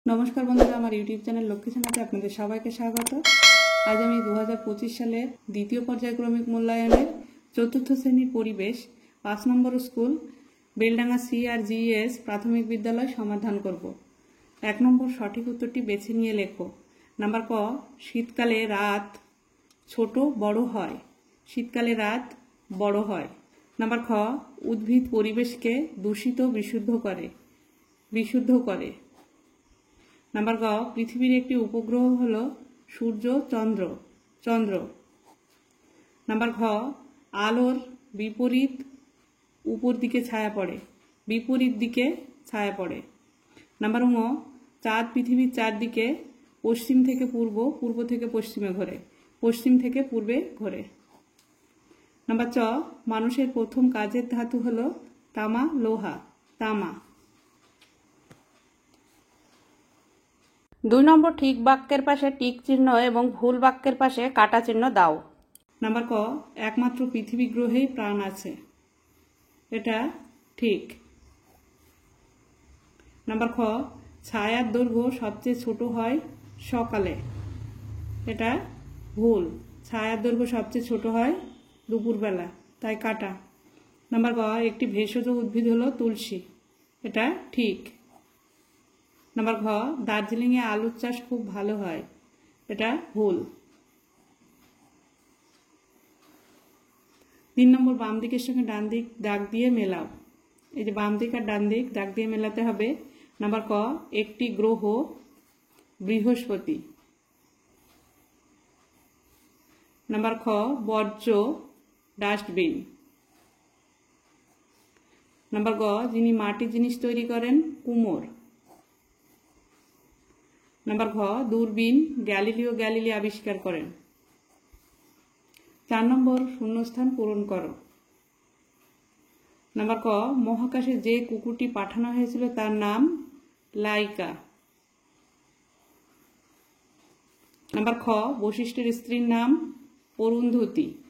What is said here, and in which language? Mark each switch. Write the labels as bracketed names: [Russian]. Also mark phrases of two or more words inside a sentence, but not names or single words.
[Bangla] নমস্কার বন্ধুরা আমার ইউটিউব চ্যানেল লক্ষ্মী সেনাতে আপনাদের সবাইকে স্বাগত। আজ আমি 2025 সালের দ্বিতীয় পর্যায়ক্রমিক মূল্যায়নের চতুর্থ শ্রেণীর পরিবেশ 5 নম্বর স্কুল বেলডাঙা CRGS প্রাথমিক বিদ্যালয় সমাধান করব। 1 নম্বর সঠিক উত্তরটি বেছে নিয়ে লেখো। নম্বর ক শীতকালে রাত ছোট বড় হয়। শীতকালে রাত বড় হয়। নম্বর খ উদ্ভিদ পরিবেশকে দূষিত বিশুদ্ধ করে। নম্বর গ পৃথিবীর একটি উপগ্রহ হলো সূর্য চন্দ্র। নম্বর ঘ আলোর বিপরীত উপর দিকে ছায়া পড়ে বিপরীত দিকে ছায়া পড়ে। নম্বর ঙ চাঁদ পৃথিবীর চারদিকে পশ্চিম থেকে পূর্ব পূর্ব থেকে পশ্চিমে ঘোরে পশ্চিম থেকে পূর্বে ঘোরে। নম্বর চ মানুষের প্রথম কাজের ধাতু হলো তামা লোহা তামা। 2 নম্বর ঠিক বাক্যের পাশে টিক চিহ্ন এবং ভুল বাক্যের পাশে কাটা চিহ্ন দাও। নম্বর ক একমাত্র পৃথিবী গ্রহেই প্রাণ আছে এটা ঠিক। নম্বর খ ছায়ার দৈর্ঘ্য সবচেয়ে ছোট হয় সকালে এটা ভুল। ছায়ার দৈর্ঘ্য সবচেয়ে ছোট হয় দুপুর বেলা তাই কাটা। নম্বর গ একটি ভেষজ উদ্ভিদ হলো তুলসী এটা ঠিক। নম্বর ঘ দার্জিলিংয়ে আলুর চাষ খুব ভালো হয় এটা ভুল। 3 নম্বর বাম দিকের সঙ্গে ডান দিক দাগ দিয়ে মেলাও। এই যে বাম দিক আর ডান দিক দাগ দিয়ে মেলাতে হবে। নাম্বার ক একটি গ্রহ বৃহস্পতি। নাম্বার খ বর্জ্য ডাস্টবিন। নাম্বার গ যিনি মাটির জিনিস তৈরি করেন কুমোর। নম্বর ঘ দূরবীন গ্যালিলি আবিষ্কার করেন। 4 নম্বর শূন্যস্থান পূরণ করো। নম্বর ক মহাকাশে যে কুকুরটি পাঠানো হয়েছিল তার নাম লাইকা। নম্বর খ বশিষ্ঠের স্ত্রীর নাম অরুন্ধতী।